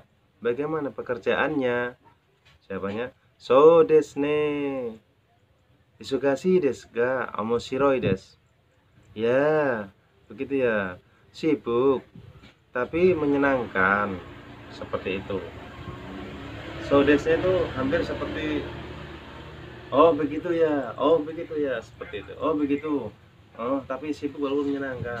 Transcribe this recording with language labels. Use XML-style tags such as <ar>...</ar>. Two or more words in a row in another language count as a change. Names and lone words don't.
<id>Bagaimana pekerjaannya? Jawabannya</id> <ja>そうですね. 忙しいですが面白いです.</ja> <id>Ya, begitu ya. Sibuk tapi menyenangkan. Seperti itu.</id> <ja>そうです</ja> <id>itu hampir seperti oh begitu ya. Oh begitu ya, seperti itu. Oh begitu. Oh, tapi sibuk walaupun menyenangkan.</id>